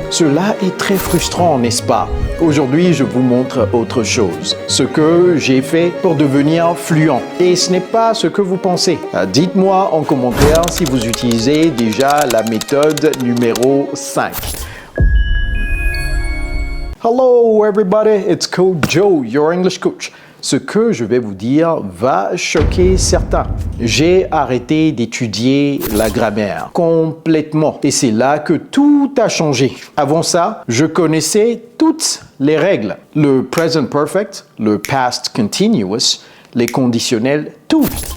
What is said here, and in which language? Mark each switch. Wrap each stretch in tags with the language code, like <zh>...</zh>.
<fr>Cela est très frustrant, n'est-ce pas? Aujourd'hui, je vous montre autre chose. Ce que j'ai fait pour devenir fluent. Et ce n'est pas ce que vous pensez. Dites-moi en commentaire si vous utilisez déjà la méthode numéro 5.</fr> <en>Hello everybody, it's Coach Joe, your English coach.</en> <fr>Ce que je vais vous dire va choquer certains. J'ai arrêté d'étudier la grammaire complètement et c'est là que tout a changé. Avant ça, je connaissais toutes les règles. Le present perfect, le past continuous, les conditionnels, tout.</fr>